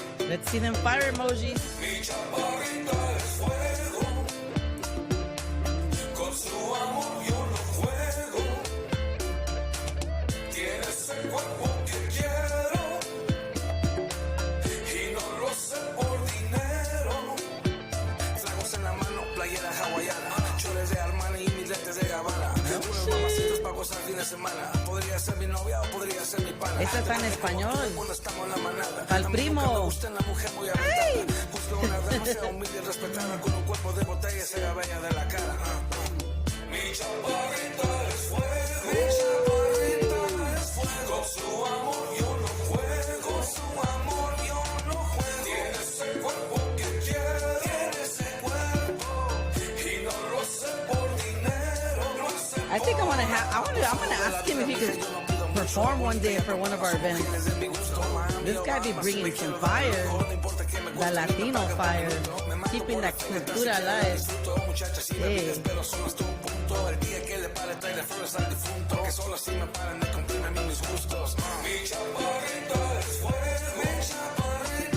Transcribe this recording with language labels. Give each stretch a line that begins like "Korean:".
English: Let's see them fire emojis.
Spanish: Mi chaparrita es fuego, con su amor yo lo juego. Tiene ese cuerpo que quiero y no lo sé por dinero. Flagos en la mano, playera hawaiana, chores de Armani y mis lentes de Gabbana. Unos mamacitos pa' gozar fin de semana. Podría ser mi novia o podría ser mi pana. Esta está en español. Cuando estamos en la manada. Al primo. Me gusta la mujer muy aventada. Busco una dama sea humilde y respetada, con un cuerpo de botella y sea bella de la cara. Mi chaparrita es fuego. Mi chaparrita es fuego. Con su amor yo lo juego. Con su amor yo lo juego. Tiene ese cuerpo que quiero. Tiene ese cuerpo y no lo sé por dinero. No sé
English: I think I'm gonna ask him if he could perform one day for one of our events. This guy be bringing some fire, the Latino fire, keeping that cultura alive. Hey.